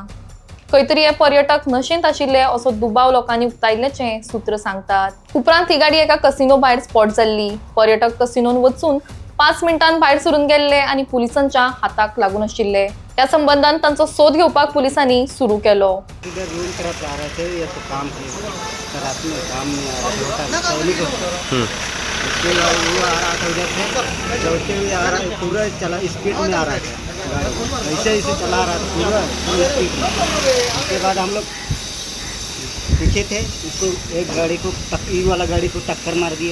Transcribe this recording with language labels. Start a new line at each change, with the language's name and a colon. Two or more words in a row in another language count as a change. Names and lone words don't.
Konkani: खंय तरी हे पर्यटक नशेंत आशिल्ले असो दुबाव लोकांनी उक्तायिल्ल्याचें सूत्र सांगतात. उपरांत ही गाडी एका कसिनो भायर स्पॉट जाल्ली. पर्यटक कसिनोन वचून 5 मिनिटांन भायर सरून गेल्ले आणि पुलिसांच्या हाताक लागून आशिल्ले. त्या संबंधान तांचो सोद घेवपाक पुलिसांनी सुरू केलो.
Hindi: उसके बाद वो आ रहा था उधर से दौड़ते हुए आ रहा पूरा चला स्पीड में आ रहा था गाड़ी ऐसे ऐसे चला रहा था पूरा स्पीड में. उसके बाद हम लोग पीछे थे, उसको एक गाड़ी को वाला गाड़ी को टक्कर मार दिया.